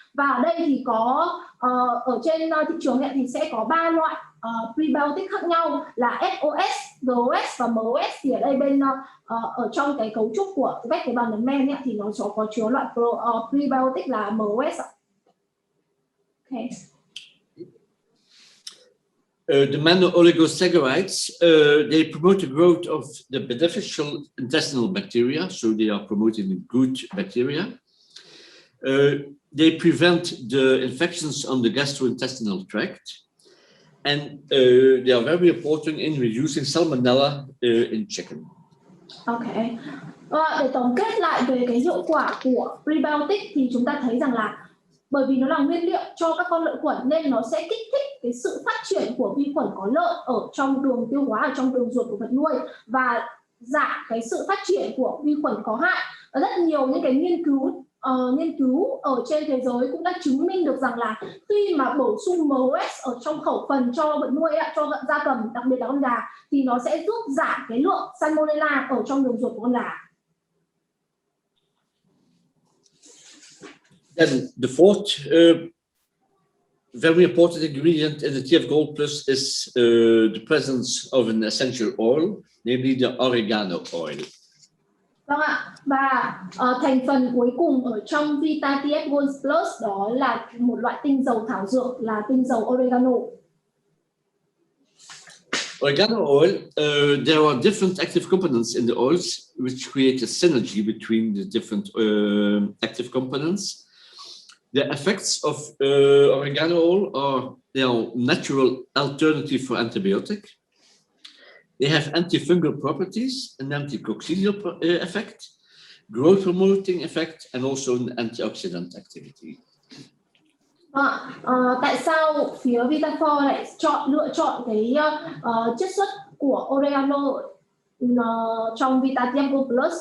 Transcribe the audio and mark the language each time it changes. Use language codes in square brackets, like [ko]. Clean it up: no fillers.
[vi] Và ở đây thì có ở trên thị trường hiện thì sẽ có 3 loại prebiotic khác nhau là SOS, GOS và MOS. Thì ở đây bên ở trong cái cấu trúc của vách tế bào nấm men thì nó có chứa loại prebiotic là MOS ạ. Okay. [en] The mono-oligosaccharides, they promote the growth of the beneficial intestinal bacteria, so they are promoting the good bacteria. They prevent the infections on the gastrointestinal tract, and they are very important in reducing salmonella in chicken. Okay. [vi] Để tổng kết lại về cái hiệu quả của prebiotic thì chúng ta thấy rằng là bởi vì nó là nguyên liệu cho các con lợi khuẩn nên nó sẽ kích thích cái sự phát triển của vi khuẩn có lợi ở trong đường tiêu hóa, ở trong đường ruột của vật nuôi, và giảm cái sự phát triển của vi khuẩn có hại. Và rất nhiều những cái nghiên cứu ở trên thế giới cũng đã chứng minh được rằng là khi mà bổ sung MOS ở trong khẩu phần cho vật nuôi, cho gia cầm, đặc biệt là con gà, thì nó sẽ giúp giảm cái lượng salmonella ở trong đường ruột của con gà. [en] Then the fourth very important ingredient in the TF Gold Plus is the presence of an essential oil, namely the Oregano Oil. [vi] Vâng ạ, và thành phần cuối cùng ở trong Vita TF Gold Plus đó là một loại tinh dầu thảo dược, là tinh dầu oregano. [en] Oregano oil, there are different active components in the oils which create a synergy between the different active components. The effects of oregano oil are natural alternative for antibiotic. They have antifungal properties, an anticoccidial effect, growth promoting effect, and also an antioxidant activity. [vi] Tại sao phía Vitafor lại lựa chọn cái chiết xuất của oregano trong Vita TF Gold Plus?